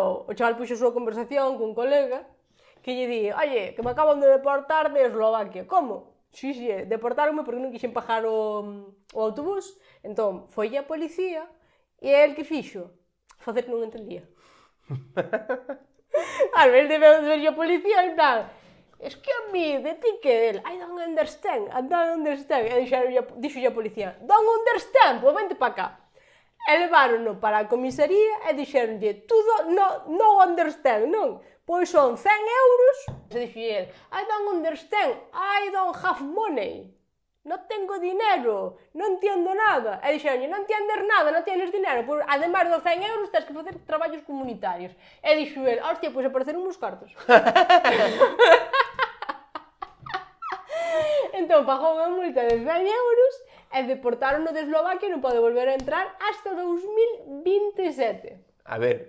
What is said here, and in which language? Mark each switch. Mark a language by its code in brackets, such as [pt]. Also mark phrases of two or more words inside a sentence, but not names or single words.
[gl] O chaval puxo a súa conversación cun colega que lle di, oye, que me acaban de deportar de Eslovaquia. Como? Sí, deportaronme porque non quixen pagar o autobús. Entón, foi a policía e el que fixo? Facer que non entendía. A ver, debe ver a policía en plan, [es] es que a mí, de ti que el, [en] I don't understand. [gl] E dixo a policía, [en] don't understand, [es] pues vente para cá. [gl] E levárono para a comisaría e dixeronlle, [es] tú no [gl] understand, non? Pois son 100 euros. E dixo el, [en] I don't understand, I don't have money. [es] No tengo dinero, non entiendo nada. [gl] E dixeronlle, [es] non entiendes nada, non tienes dinero. [gl] Pois, ademais dos 100 euros, tens que facer traballos comunitarios. E dixo el, hostia, pois apareceron uns cartos. Entón pagou unha multa de 100 euros e deportaron de Eslovaquia e non pode volver a entrar hasta 2027.